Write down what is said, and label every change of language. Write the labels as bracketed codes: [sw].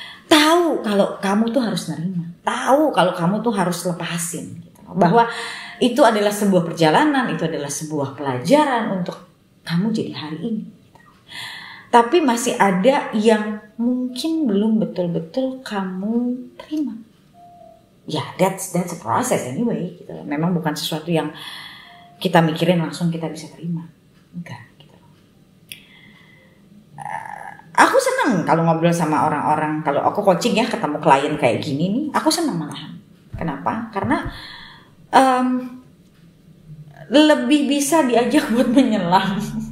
[id] Tahu kalau kamu tuh harus nerima. Tahu kalau kamu tuh harus lepasin. Gitu. Bahwa itu adalah sebuah perjalanan, itu adalah sebuah pelajaran untuk kamu jadi hari ini. Tapi masih ada yang mungkin belum betul-betul kamu terima. [en] Ya, that's a process anyway. [id] Gitu. Memang bukan sesuatu yang kita mikirin langsung kita bisa terima. Enggak. Gitu. Aku senang kalau ngobrol sama orang-orang. Kalau aku coaching ya, ketemu klien kayak gini nih, aku senang malahan. Kenapa? Karena lebih bisa diajak buat menyelam.